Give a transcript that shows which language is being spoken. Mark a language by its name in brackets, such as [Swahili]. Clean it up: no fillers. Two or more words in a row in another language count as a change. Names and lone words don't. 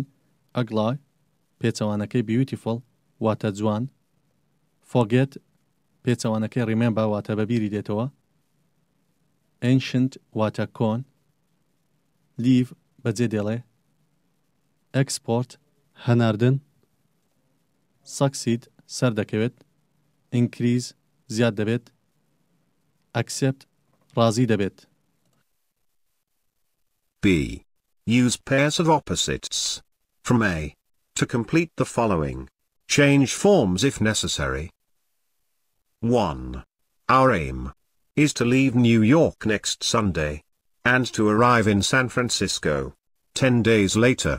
[Central Kurdish] ئەگڵای پێچەوانەکەی beautiful واتە جوان، forget پێچەوانەکەی remember واتە بەبیری دێتەوە، ancient واتە کۆن، leave بەجێ دێڵێ، export هەناردن، succeed سەر دەکەوێت، increase زیاد دەبێت، accept ڕازی دەبێت. [English] B. Use pairs of opposites from A to complete the following. Change forms if necessary. 1. Our aim is to leave New York next Sunday and to arrive in San Francisco 10 days later.